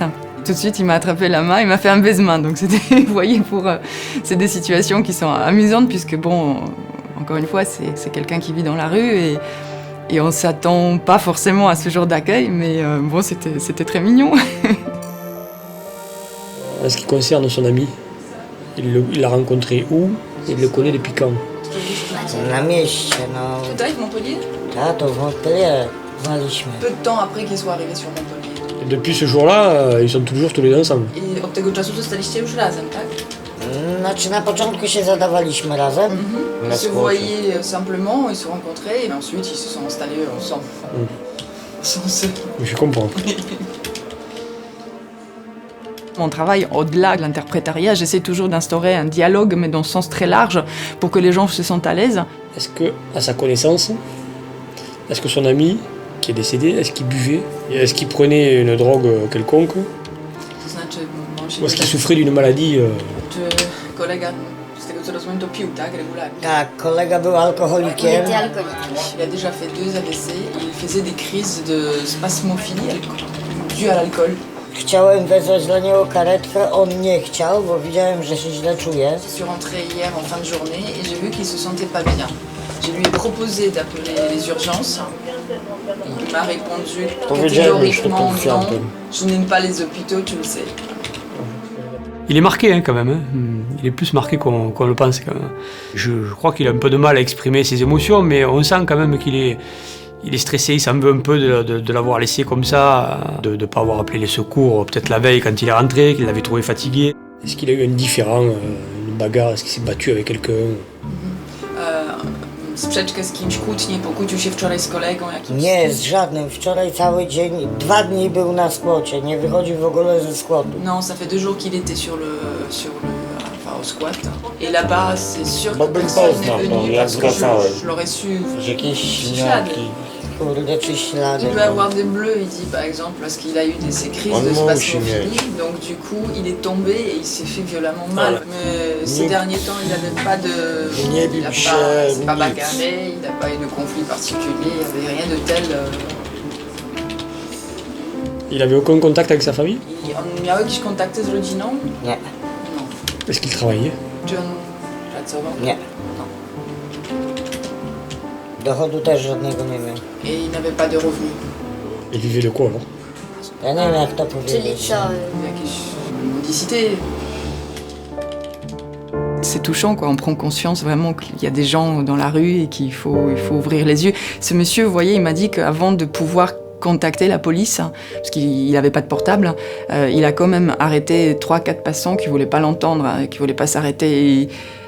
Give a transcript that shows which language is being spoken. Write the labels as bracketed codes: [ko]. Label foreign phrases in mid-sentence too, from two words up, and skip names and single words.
[fr] Tout de suite, il m'a attrapé la main, il m'a fait un baisement. Donc c'était, vous voyez, c'est des situations qui sont amusantes puisque bon, encore une fois, c'est quelqu'un qui vit dans la rue et on s'attend pas forcément à ce genre d'accueil, mais bon, c'était très mignon. En ce qui concerne son ami, il l'a rencontré où? Il le connaît depuis quand? [pl] Na mieście, no. Tutaj, w Montpellier? Tato, w Montpellier znaliśmy. [fr] Peu de temps après qu'il soit arrivé sur Montpellier. Et depuis ce jour-là, ils sont toujours tous les deux ensemble. [pl] I od tego czasu zostaliście już razem, tak? Znaczy na początku się zadawaliśmy razem. [fr] Ils se voyaient simplement, ils se rencontraient et ensuite ils se sont installés ensemble. Je comprends. Mon travail, au-delà de l'interprétariat, j'essaie toujours d'instaurer un dialogue, mais dans le sens très large, pour que les gens se sentent à l'aise. Est-ce que, à sa connaissance, est-ce que son ami qui est décédé, est-ce qu'il buvait? Est-ce qu'il prenait une drogue quelconque? Ou est-ce qu'il souffrait d'une maladie? [pl] Kolega, z tego co rozumiem, to pił, tak? Regularnie. Tak, kolega był alkoholikiem. [fr] Il a déjà fait 2 AVC, il faisait des crises de spasmophilie dues à l'alcool. [pl] Chciałem wezwać dla niego karetkę, on nie chciał, bo widziałem, że się źle czuje. [fr] Je suis rentrée hier en fin de journée et j'ai vu qu'il se sentait pas bien. Je lui ai proposé d'appeler les urgences. Il m'a répondu catégoriquement non, je n'aime pas les hôpitaux, tu le sais. Il est marqué hein, quand même, hein. Il est plus marqué qu'on le pense quand même. Je crois qu'il a un peu de mal à exprimer ses émotions, mais on sent quand même qu'il est stressé, il s'en veut un peu de l'avoir laissé comme ça, de ne pas avoir appelé les secours, peut-être la veille quand il est rentré, qu'il l'avait trouvé fatigué. Est-ce qu'il a eu un différend, une bagarre, est-ce qu'il s'est battu avec quelqu'un? [pl] Sprzeczkę z kimś, kłótnię, pokłócił się wczoraj z kolegą jakimś? Nie, z żadnym. Wczoraj cały dzień, 2 dni był na skłocie, nie wychodził w ogóle ze skłotu. [fr] Non, ça fait 2 jours qu'il était au squat. Et là-bas, c'est sûr que personne n'est venu parce que je l'aurais su. [pl] Jakieś ślady. Kurde, czy ślady. [fr] Il peut avoir des bleus, il dit par exemple, parce qu'il a eu ces crises de spasmophilie. Donc du coup, il est tombé et il s'est fait violemment mal. Mais ces derniers temps, il n'avait pas de... Il n'a pas bagarré, il n'a pas eu de conflit particulier, il n'y avait rien de tel... Il avait aucun contact avec sa famille? [pl] On miał jakieś kontakty z rodziną? Nie. [fr] Est-ce qu'il travaillait? [pl] Czy on pracował? Nie. Dochodu też żadnego nie miał. [fr] Et il n'avait pas de revenus. Il vivait de quoi alors? [pl] Ja nie wiem jak to powiedzieć. [fr] Jakieś mendicité. C'est touchant, quoi. On prend conscience vraiment qu'il y a des gens dans la rue et qu'il faut ouvrir les yeux. Ce monsieur, vous voyez, il m'a dit qu'avant de pouvoir contacter la police, parce qu'il n'avait pas de portable, il a quand même arrêté 3-4 passants qui ne voulaient pas l'entendre, qui ne voulaient pas s'arrêter.